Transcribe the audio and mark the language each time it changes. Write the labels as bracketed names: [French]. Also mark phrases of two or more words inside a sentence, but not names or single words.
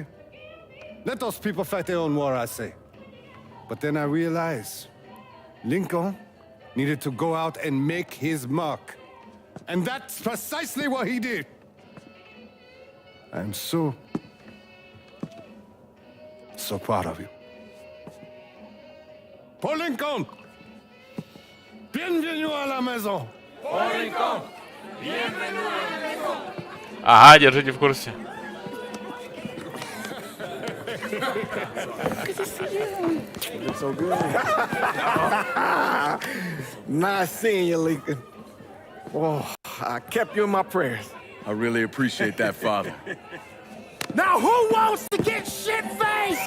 [English] Let those people fight their own war, I say. But then I realized Lincoln needed to go out and make his mark. And that's precisely what he did. I'm so proud of you. Paul Lincoln! [French] Bienvenue à la maison! Paul Lincoln! Bienvenue à la maison! [Russian] Ага, держите в курсе. [English] It's so good. Nice seeing you, Lincoln. Oh, I kept you in my prayers. I really appreciate that, Father. Now who wants to get shit-faced?